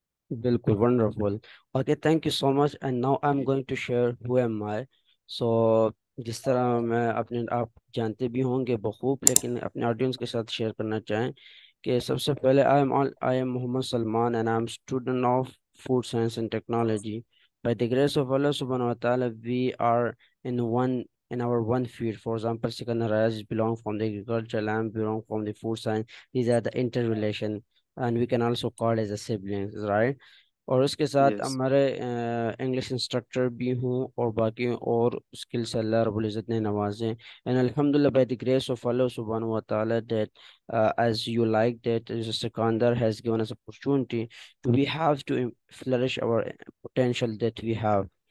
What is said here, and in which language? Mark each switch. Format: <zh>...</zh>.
<en>بالکل wonderful. Okay, thank you so much. And now I am</en> <ur>جی</ur> <en>Going to share who am I.</en> <ur>سو جس طرح میں اپنے آپ جانتے بھی ہوں گے بخوب، لیکن اپنے آڈینس کے ساتھ شیئر کرنا چاہیں کہ سب سے پہلے</ur> <en>I am Muhammad Salman and I am student of food science and technology. By the grace of Allah subhanahu wa ta'ala, we are in our one field. For example, Sikandar Ayaz belong from the agriculture, I am belong from the food science. These are the interrelation, and we can also call as a siblings, right?</en> <ur>اور اس کے ساتھ</ur> <en>yes</en> <ur>ہمارے English instructor بھی ہوں اور باقی اور skill سے اللہ رب العزت نے نوازے.</ur> <en>And الحمد للہ by the grace of Allah سبحانہ و تعالیٰ that as you like that Sikandar has given us opportunity to we have to flourish our potential that we have.</en>